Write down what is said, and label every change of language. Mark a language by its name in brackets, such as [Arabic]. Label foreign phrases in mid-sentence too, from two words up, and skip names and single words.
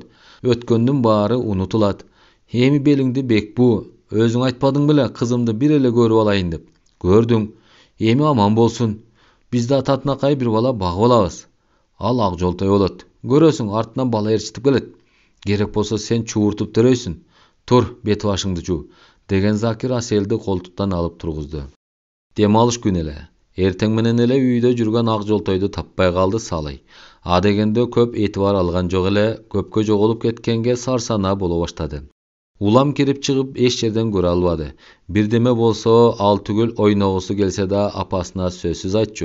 [Kyrgyz] Өткөндүн баары унутулат. Эми белиңди бек бу. Өзүң айтпадың беле, кызымды бир эле көрүп алайын деп. Көрдүң. Эми аман болсун. Биз да татынакай бир бала багып алабыз. Ал ак жолтой болот. Көрөсүң, артынан бала ээрчитип келет. Керек болса сен чугуртуп терейсиң. Тур, бети башыңды жуу, деген Закир Аселди колтуктан алып тургузду. Дем алыш күн эле. Эртең менен эле үйдө жүргөн ак жолтойду таппай калды Салый. А дегенде көп этибар алган жок эле, көпкө жоголуп кеткенге сарсана боло баштады. Улам кирип чыгып эч жерден көрө албады. Бирдеме болсо ал түгүл ойногусу келсе да апасына сөзсүз айтчу.